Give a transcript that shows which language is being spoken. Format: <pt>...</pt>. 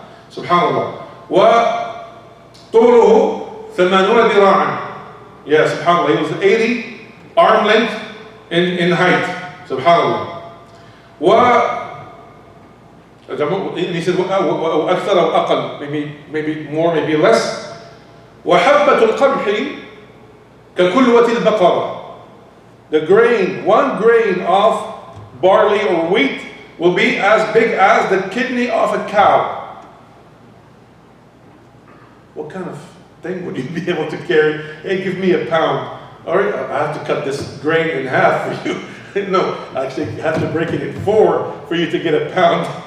<en>Subhanallah.</en> <ar>وطوله 80 ذراعا.</ar> <en>Yeah, subhanallah. He was 80 arm length in height. Subhanallah. And he said</en> <ar>وأكثر أو أقل.</ar> <en>Maybe more, maybe less.</en> <ar>وحبة القمح ككلوة البقرة.</ar> <en>The grain, one grain of barley or wheat will be as big as the kidney of a cow. What kind of thing would you be able to carry? Hey, give me a pound all right, I have to cut this grain in half for you. No, actually, you have to break it in 4 for you to get a pound.</en>